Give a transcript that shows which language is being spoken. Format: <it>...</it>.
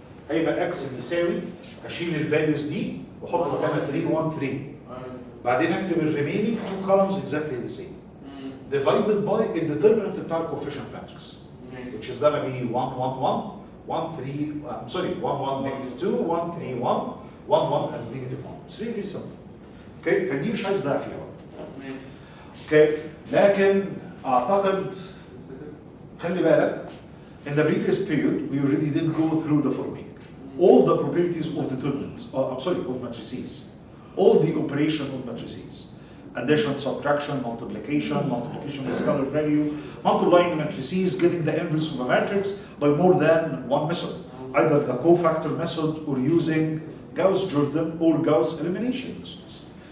<ar>هيبقى x بيساوي، هشيل الفاليوز دي واحط مكانها 3 1 3. بعدين اكتب الريمينينج تو</ar> <en>columns exactly the same divided by الديترمنت بتاع الكوفيشنت matrix which is gonna be 1 1 1 1 3 I'm sorry 1 1 negative 2 1 3 1 1 1 and negative 1. It's really very simple.</en> <ar>اوكي فدي مش عايز ضيع فيها وقت. اوكي لكن اعتقد خلي بالك</ar> <en>in the previous period we already did go through the following. All the probabilities of determinants, I'm sorry, of matrices. All the operation of matrices. Addition, subtraction, multiplication with scalar value, multiplying matrices, getting the inverse of a matrix by more than one method, either the cofactor method or using Gauss-Jordan or Gauss elimination methods.</en>